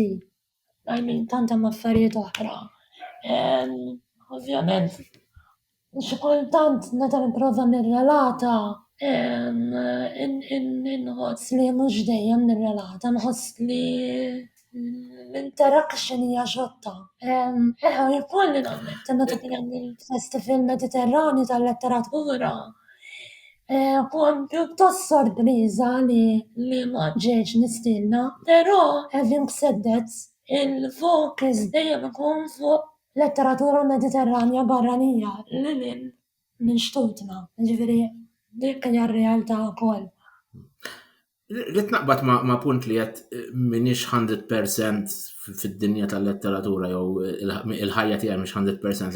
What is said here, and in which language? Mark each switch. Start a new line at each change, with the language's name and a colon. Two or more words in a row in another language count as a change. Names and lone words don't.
English: I mean,
Maltese: tant hemm affarijiet oħra. Ovvjament, xi kultant meta nipprova nirrelata inħoss li mhux dejjem nirrelata, nħoss li l-interaction hija xotta. Jkolli nammetti meta kien hemm il-Festival Mediterranju tal-Letteratura kont pjuttost sorpriża li ma ġejtx nistiedna, però
English: having said that,
Maltese: il-focus dejjem ikun fuq letteratura mediterranja barranija lil minn xtutna, ġifieri dik hija r-realtà wkoll. Rrid naqbad ma' punt li qed m'iniex 100% fid-dinja tal-letteratura jew il-ħajja tiegħi mhix 100%.